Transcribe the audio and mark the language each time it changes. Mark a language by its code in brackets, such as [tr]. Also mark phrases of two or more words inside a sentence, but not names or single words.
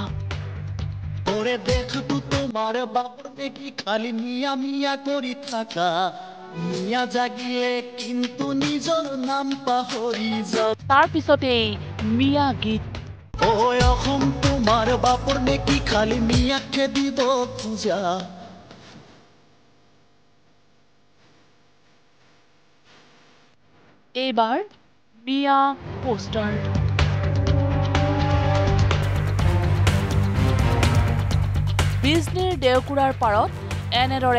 [bn] ওরে দেখবো তোমার বাপরে কি খালি মিয়া মিয়া করি থাকা মিয়া জাগিলে কিন্তু নিজর নাম পাহরি যাও [as] তাৰ পিছতেই মিয়া গীত [bn] ওই অসম তোমার বাপর নেকি খালি মিয়াকে দিব পূজা [as] এইবাৰ মিয়া পোষ্টাৰ বিজনীৰ দেওকুৰাৰ পাৰত এনেদৰে